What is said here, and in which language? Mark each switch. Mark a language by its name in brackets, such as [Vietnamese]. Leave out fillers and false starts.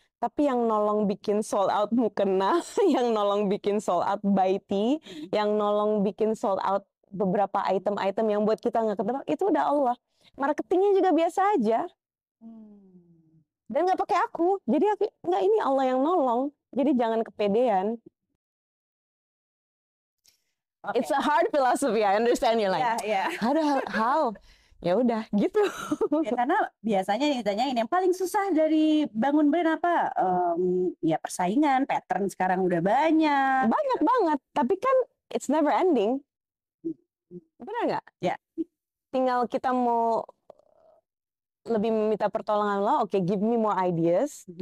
[Indonesian] Tapi yang nolong bikin sold out mukena, yang nolong bikin sold out baiti, yang nolong bikin sold out beberapa item-item yang buat kita nggak ketebak, itu udah Allah. Marketingnya juga biasa aja. Dan nggak pakai aku. Jadi nggak, ini Allah yang nolong. Jadi jangan kepedean. [English] Okay. It's a hard philosophy, I understand you're like, how? [Indonesian] Ya udah gitu. Ya, karena biasanya ditanyain yang paling susah dari bangun brand apa? Ya persaingan, pattern sekarang udah banyak. Banyak banget, tapi kan [English] it's never ending. [Indonesian] Benar nggak? Ya. Tinggal kita mau lebih meminta pertolongan Allah, oke, [English] give me more ideas.